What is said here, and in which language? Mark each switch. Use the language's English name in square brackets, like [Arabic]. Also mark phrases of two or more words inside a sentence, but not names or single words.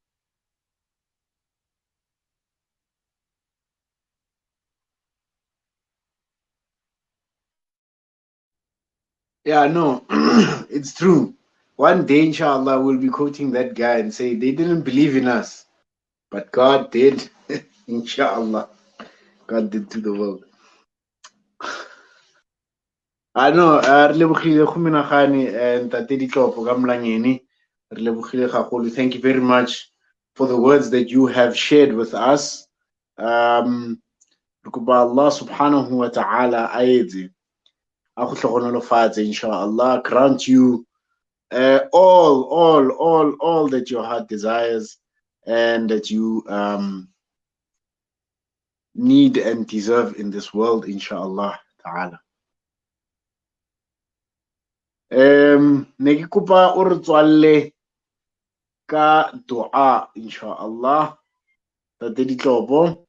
[English] Yeah, no, it's true. One day, inshallah, we'll be quoting that guy and say they didn't believe in us, but God did. Inshallah, God did to the world. I know, [Tswana] re lebogile go menagane ntate Ditlopo ka Mlangeni. Re lebogile gagolo. [English] Thank you very much for the words that you have shared with us. [Tswana] Re kopa Allah [Arabic] سبحانه وتعالى [Tswana] a etse a go tlhogonolofatse, [English] inshallah, grant you all that your heart desires and that you need and deserve in this world, [Arabic] إن شاء الله تعالى. [Tswana] Ne ke kopa o re tswalle ka dua, inshallah, tate Ditlopo.